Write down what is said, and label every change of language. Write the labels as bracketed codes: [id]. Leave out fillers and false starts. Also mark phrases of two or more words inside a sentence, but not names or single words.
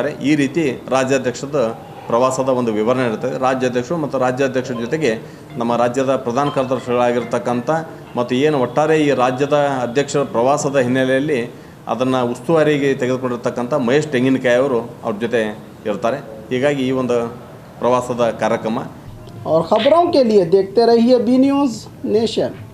[kn] ಈ ರೀತಿ ರಾಜ್ಯಾಧ್ಯಕ್ಷದ ಪ್ರವಾಸದ ಒಂದು ವಿವರಣೆ ಇರ್ತದೆ. ರಾಜ್ಯಾಧ್ಯಕ್ಷರು ಮತ್ತು ರಾಜ್ಯಾಧ್ಯಕ್ಷರ ಜೊತೆಗೆ ನಮ್ಮ ರಾಜ್ಯದ ಪ್ರಧಾನ ಕಾರ್ಯದರ್ಶಿಗಳಾಗಿರ್ತಕ್ಕಂಥ ಮತ್ತು ಏನು ಒಟ್ಟಾರೆ ಈ ರಾಜ್ಯದ ಅಧ್ಯಕ್ಷರ ಪ್ರವಾಸದ ಹಿನ್ನೆಲೆಯಲ್ಲಿ ಅದನ್ನು ಉಸ್ತುವಾರಿಗೆ ತೆಗೆದುಕೊಂಡಿರ್ತಕ್ಕಂಥ ಮಹೇಶ್ ತೆಂಗಿನಕಾಯಿ ಅವರು ಅವ್ರ ಜೊತೆ ಇರ್ತಾರೆ. ಹೀಗಾಗಿ ಈ ಒಂದು ಪ್ರವಾಸದ ಕಾರ್ಯಕ್ರಮ. [hi] और खबरों के लिए देखते रहिए बी न्यूज़ नेशन.